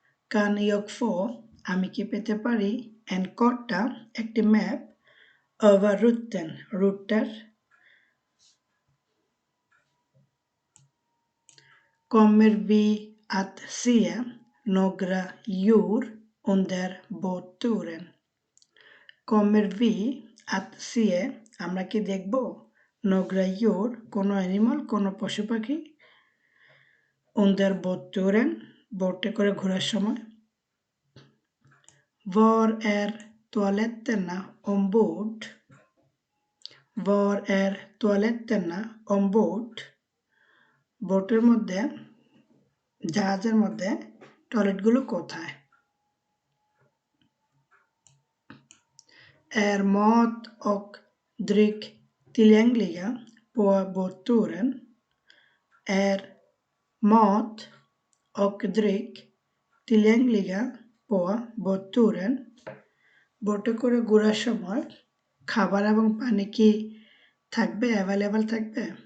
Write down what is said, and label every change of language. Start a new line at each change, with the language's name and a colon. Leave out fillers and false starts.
Swedish: Kan jag få
Bangla: আমি কি পেতে পারি,
Swedish: en karta
Bangla: একটি map,
Swedish: över rutten
Bangla: রুটটার।
Swedish: Kommer vi att se några djur under båtturen? Kommer vi att se
Bangla: আমরা কি দেখব,
Swedish: några djur
Bangla: কোনো অ্যানিমাল কোনো পশু পাখি,
Swedish: under båtturen
Bangla: বোটে করে ঘোরার সময়।
Swedish: Var är toaletterna ombord? Var är toaletterna ombord?
Bangla: বোটের মধ্যে, জাহাজের মধ্যে টয়লেটগুলো কোথায়।
Swedish: är mat och dryck tillgängliga på båtturen? Är mat och dryck tillgängliga på båtturen?
Bangla: বোটে করে ঘোরার সময় খাবার এবং পানি কি থাকবে, অ্যাভেলেবল থাকবে?